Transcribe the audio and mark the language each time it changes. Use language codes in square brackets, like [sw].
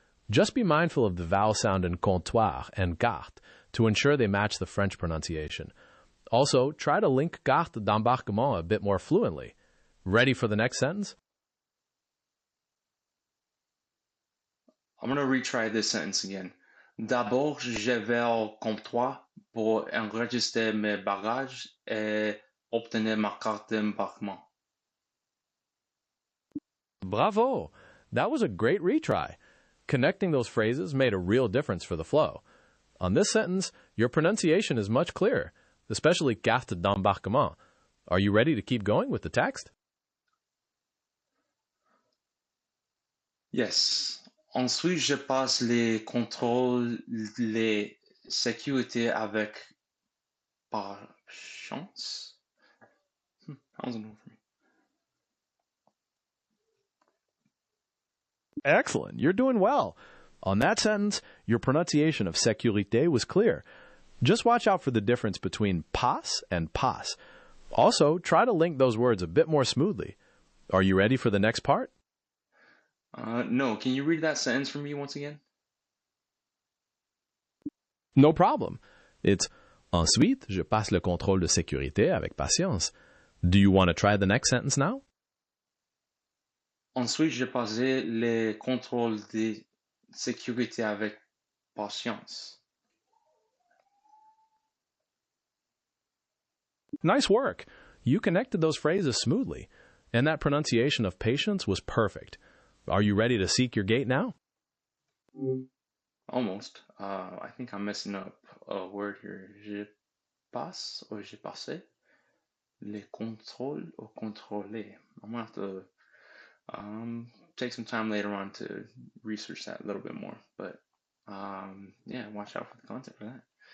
[en] Just be mindful of the vowel sound in comptoir and carte to ensure they match the French pronunciation. Also, try to link carte d'embarquement a bit more fluently. Ready for the next sentence? I'm going to retry this sentence again. [fr] D'abord, je vais au comptoir pour enregistrer mes bagages et obtenir ma carte d'embarquement. [en] Bravo! That was a great retry. Connecting those phrases made a real difference for the flow. On this sentence, your pronunciation is much clearer, especially carte d'embarquement. Are you ready to keep going with the text? Yes. [fr] Ensuite, je passe les contrôles, les sécurités avec patience. [en] How's it for me? Excellent. You're doing well. On that sentence, your pronunciation of sécurité was clear. Just watch out for the difference between passe and passe. Also, try to link those words a bit more smoothly. Are you ready for the next part? No, can you read that sentence for me once again? No problem. It's [fr] Ensuite, je passe le contrôle de sécurité avec patience. [en] Do you want to try the next sentence now? [fr] Ensuite, je passais les contrôles de sécurité avec patience. [en] Nice work. You connected those phrases smoothly, and that pronunciation of patience was perfect. Are you ready to seek your gate now? Almost. I think I'm messing up a word here. [fr] Je passe [en] or [fr] j'ai passé les contrôles ou contrôler. [en] I'm gonna have to take some time later on to research that a little bit more. But yeah, watch out for the content for that.